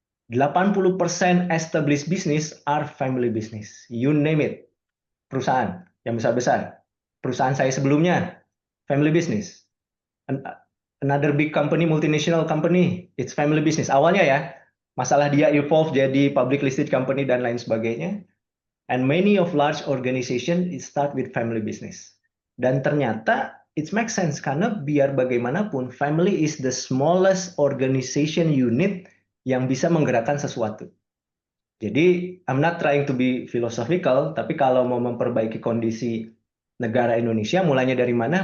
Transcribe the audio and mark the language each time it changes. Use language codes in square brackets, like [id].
[en] 80% established business are family business. You name it. [id] Perusahaan yang besar-besar. Perusahaan saya sebelumnya, family business. [en] Another big company, multinational company, it's family business. [id] Awalnya ya, masalah dia evolve jadi public listed company dan lain sebagainya. [en] And many of large organization start with family business. [id] Dan ternyata [en] it makes sense [id] karena biar bagaimanapun [en] family is the smallest organization unit [id] yang bisa menggerakkan sesuatu. Jadi [en] I'm not trying to be philosophical, [id] tapi kalau mau memperbaiki kondisi negara Indonesia, mulainya dari mana?